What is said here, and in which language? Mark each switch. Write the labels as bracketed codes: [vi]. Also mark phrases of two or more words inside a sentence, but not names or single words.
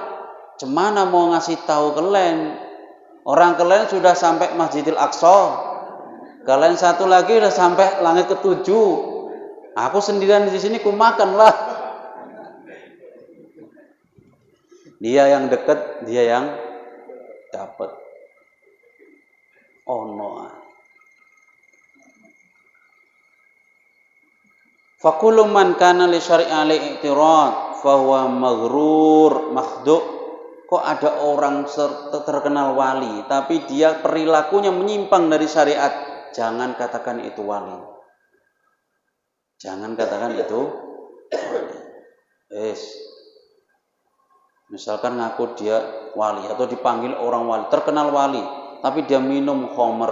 [id] Cemana mau ngasih tahu kalian? Orang kalian sudah sampai Masjidil Aqsa. Kalian satu lagi udah sampai langit ke-7. Aku sendirian di sini ku makan lah. Dia yang dekat, dia yang dapat. [en] Oh no. [ar] فقولوا من كان لل شريعة ل اعتراض فهو مغرور مخدوع'. [id] Kok ada orang terkenal wali tapi dia perilakunya menyimpang dari syariat? Jangan katakan itu wali. Jangan katakan itu wali. Misalkan ngaku dia wali atau dipanggil orang wali, terkenal wali, tapi dia minum khamr.